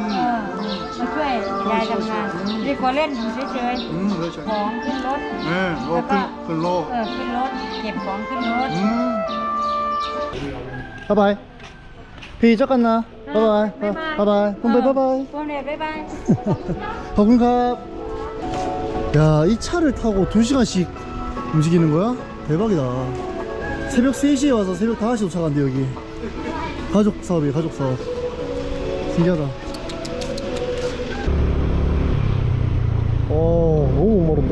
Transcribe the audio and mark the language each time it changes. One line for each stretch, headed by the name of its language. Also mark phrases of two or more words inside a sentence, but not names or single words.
Thai: มาช่วยยายทำงานดีกว่าเล่นอยู่เฉย เลยใช่ ๆของขึ้นรถ ก็ขึ้นโลก ขึ้นรถเก็บของขึ้นรถ บ๊ายบายพี่เจอกันนะบ๊ายบายบ๊ายบายคุณไปบ๊ายบาย คุณเด็กบ๊ายบาย ขอบคุณครับ
Korean: 야, 이 차를 타고 2시간씩 움직이는 거야? 대박이다. 새벽 3시에 와서 새벽 5시 도착한대 여기. 가족 사업이에요, 가족 사업. 신기하다. 너무 목마른데?